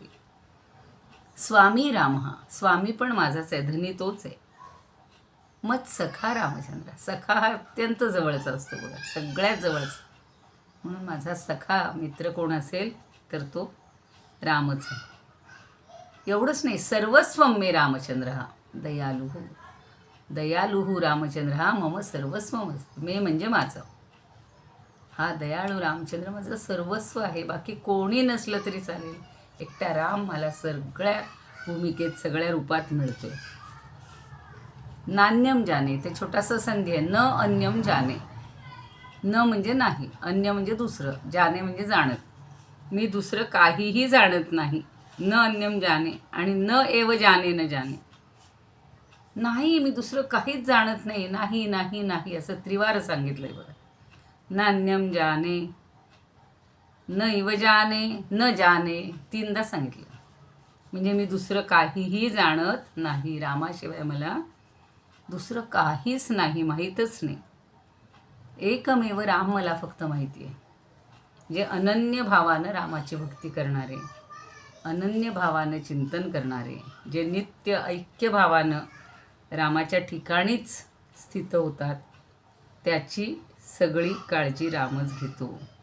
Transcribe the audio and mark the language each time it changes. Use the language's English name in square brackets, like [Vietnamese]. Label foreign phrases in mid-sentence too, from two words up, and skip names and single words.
[Marathi] स्वामी राम हा, स्वामी पण माझाच आहे, धनी तोच आहे. [Sanskrit] मत सखा रामचंद्र, [Marathi] सखा हा अत्यंत जवळचा असतो बघा, सगळ्यात जवळचा. म्हणून माझा सखा मित्र कोण असेल तर तो रामच आहे. एवढंच नाही, [Sanskrit] सर्वस्वं मे रामचंद्र हा दयालुः [Marathi] रामचंद्र हा [Sanskrit] मम सर्वस्वम [Marathi] असते. मे म्हणजे माझं. हा दयाळू रामचंद्र माझं सर्वस्व आहे. बाकी कोणी नसलं तरी चालेल, एकटा राम मला सगळ्या भूमिकेत सगळ्या रूपात मिळतोय. [Sanskrit] नान्यम जाने, [Marathi] ते छोटासा संधी आहे. [Sanskrit] न अन्यम जाने. [Marathi] न म्हणजे नाही, अन्य म्हणजे दुसरं, जाने म्हणजे जाणत. मी दुसरं काहीही जाणत नाही. [Sanskrit] न अन्यम जाने [Marathi] आणि [Sanskrit] न एव जाने न जाने. [Marathi] नाही, मी दुसरं काहीच जाणत नाही. नाही नाही नाही असं त्रिवार सांगितलंय बघा. [Sanskrit] नान्यम जाने, न इव जाने, न जाने, [Marathi] 3दा सांगितलं. म्हणजे मी दुसरं काहीही जाणत नाही. रामाशिवाय मला दुसरं काहीच नाही, माहीतच नाही. एकमेव राम मला फक्त माहिती आहे. जे अनन्य भावानं रामाची भक्ती करणारे, अनन्य भावानं चिंतन करणारे, जे नित्य ऐक्य भावानं रामाच्या ठिकाणीच स्थित होतात, त्याची सगळी काळजी रामच घेतो.